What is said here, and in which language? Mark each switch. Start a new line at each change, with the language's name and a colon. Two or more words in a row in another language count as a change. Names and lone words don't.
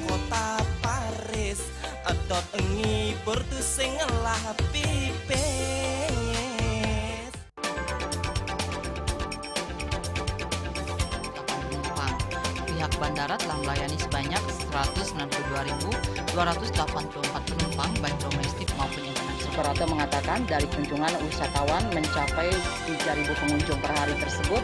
Indonesian: kota Paris edot engi portu sing ngelah pipes. Pihak bandara telah melayani sebanyak 192.284 penumpang baik domestik maupun internasional. Operator mengatakan dari kunjungan wisatawan mencapai 3.000 pengunjung per hari tersebut.